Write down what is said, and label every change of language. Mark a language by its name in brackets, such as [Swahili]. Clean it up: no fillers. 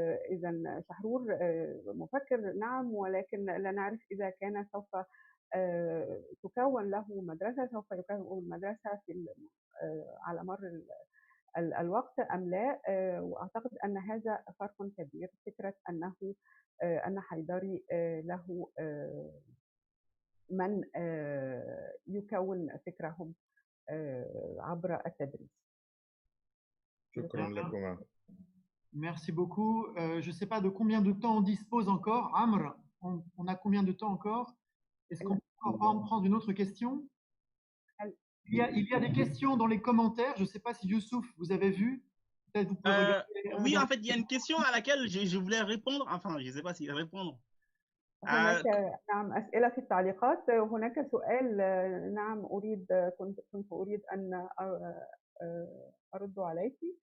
[Arabic] إذا شحرور مفكر نعم، ولكن لا نعرف إذا كان سوف تكون له مدرسة، سوف يكون مدرسة على مر الوقت أم لا. وأعتقد أن هذا فرق كبير، فكرة أن حيدري له من يكون فكرهم عبر التدريس. شكرا لكم. [French] Merci beaucoup. Je ne sais pas de combien de temps on dispose encore. Amr, on a combien de temps encore? Est-ce qu'on peut en prendre une autre question? Il y a des questions dans les commentaires. Je ne sais pas si Youssouf, vous avez vu. Peut-être vous pouvez regarder. Oui, en fait, il y a une question à laquelle je voulais répondre. Enfin, je ne sais pas si répondre. [Arabic] هناك نعم أسئلة في التعليقات. هناك سؤال نعم كنت أريد أن أرد عليك.